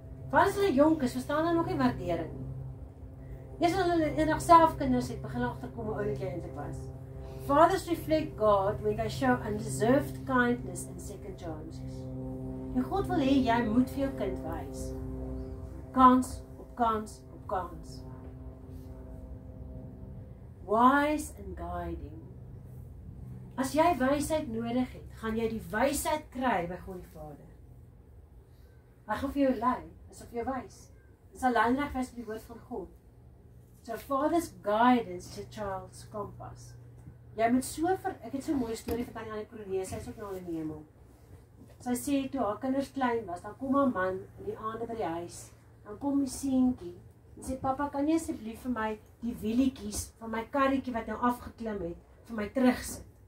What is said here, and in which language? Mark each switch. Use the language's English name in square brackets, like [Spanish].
[Afrikaans] Want as hulle jonk is, verstaan hulle nog nie waardering nie. Eers as hulle eendag self kinders het, begin agterkom hoe oulik jy eintlik was. [English] Fathers reflect God when they show undeserved kindness and second chances. [Afrikaans] En God wil hê jy moet vir jou kind wys. Kans op kans op kans. [English] Wise and guiding. [Afrikaans] As jy wysheid nodig het, gaan jy die wysheid kry by God die Vader. Hy gaan vir jou lei, asof jy wys. Dit sal lynreg wees met die woord van God. [English] So Father's guidance is a child's compass. [Afrikaans] Jy moet so ek het so 'n mooi storie van Tannie Annie Kroonee, sy is ook nou in die hemel. Sy sê toe haar kinders klein was, dan kom haar man in die aande by die huis, dan kom die seentjie en sê pappa, kan jy asseblief vir my die wielietjies van my karretjie wat nou afgeklim het, vir my terugsit?